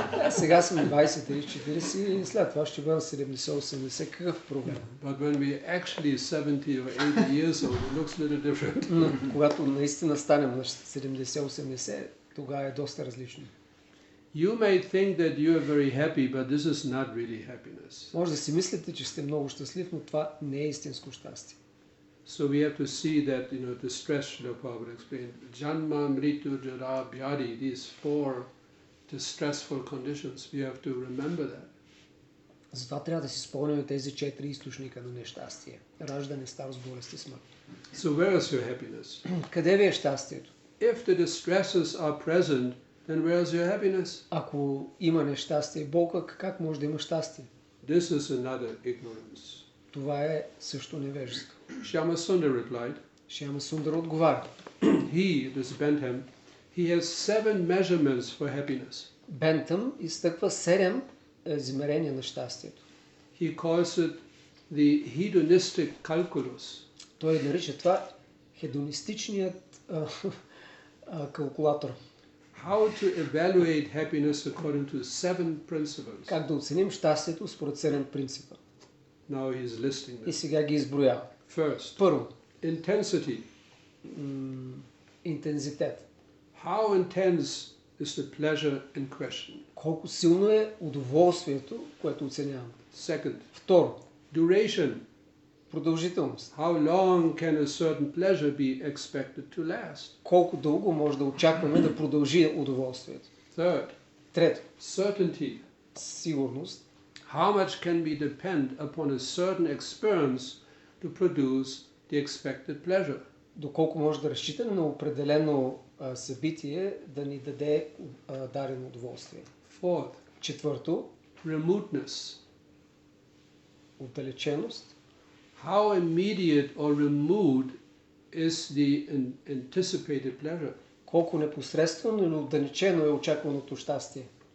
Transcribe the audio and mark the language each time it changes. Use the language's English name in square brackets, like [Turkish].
[Bulgarian] Сега съм 20, 30, 40 и след това ще бъда 70-80. Какъв проблем? [English] But when we actually 70 or 80 years old, it looks a little different. [Bulgarian] Но когато наистина станем на 70-80, тогава е доста различно. [English] You may think that you are very happy, but this is not really happiness. [Bulgarian] Може да си мислите, че сте много щастлив, но това не е истинско щастие. [English] So we have to see that, the stress, Srila Prabhupada explained, Janma, Mritu, Jara, Vyadi, these four distressful conditions, we have to remember that. [Bulgarian] Затова трябва да си спомняме тези 4 източника на нещастие. Раждане, старост, болест и смърт. [English] So where is your happiness? [Bulgarian] Къде ви е щастието? [English] If the distresses are present, then where is your happiness? [Bulgarian] Ако има нещастие и болка, как може да има щастие? [English] This is another ignorance. [Bulgarian] Това е също невежество. [English] Shyama Sundar replied, [Bulgarian] Шяма Сундар отговаря. [English] he, this Bentham, he has 7 measurements for happiness. [Bulgarian] Бентъм изтъква 7 измерения на щастието. [English] He calls it the hedonistic calculus. [Bulgarian] Той нарича това хедонистичният калкулатор. [English] How to evaluate happiness according to 7 principles. [Bulgarian] Как да оценим щастието според 7 принципа. [English] Now he is listing [Bulgarian] И [English] them. [Bulgarian] сега ги изброява. [English] First, [Bulgarian] Първо, [English] intensity. [Bulgarian] интензитет. [English] How intense is the pleasure in question? [Bulgarian] Колко силно е удоволствието, което оценяваме. [English] Second, [Bulgarian] Второ, [English] duration. [Bulgarian] продължителност. [English] How long can a certain pleasure be expected to last? [Bulgarian] Колко дълго може да очакваме да продължи удоволствието. [English] Third, [Bulgarian] Трето, [English] certainty. [Bulgarian] сигурност. [English] How much can we depend upon a certain experience to produce the expected pleasure? [Bulgarian] Доколко може да разчитаме на определено събитие да ни даде дадено удоволствие. [English] Fourth, [Bulgarian] Четвърто, [English] remoteness. [Bulgarian] отдалеченост. [English] How immediate or remote is the anticipated pleasure? [Bulgarian] Колко непосредствено или отдалечено е очакваното щастие.